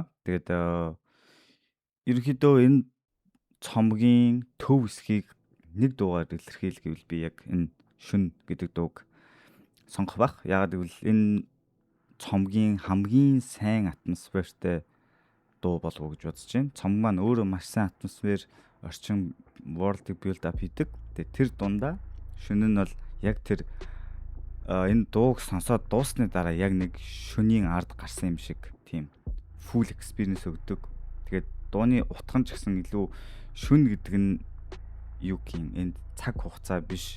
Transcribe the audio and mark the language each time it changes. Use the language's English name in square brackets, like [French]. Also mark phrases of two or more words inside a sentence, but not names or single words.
[Mongolian] Тэгээд ерөнхийдөө энэ цомгийн төв хэсгийг нэг дуугаар илэрхийл гэвэл би яг энэ Шүн гэдэг дууг сонгох бах. Яг гэвэл энэ цомгийн хамгийн сайн атмосфертэй дуу болов уу гэж бодож байна. Цом маань өөрөө маш сайн атмосфер, орчин [English] world build up [Mongolian] хийдэг. Тэгээд тэр дундаа Шүн нь бол яг тэр энэ дууг сонсоод дуусны дараа яг нэг шөнийн ард гарсан юм шиг тийм [English] full experience [Mongolian] өгдөг. Тэгээд дууны утга нь ч гэсэн илүү шүн гэдэг нь юу гин энд цаг хугацаа биш.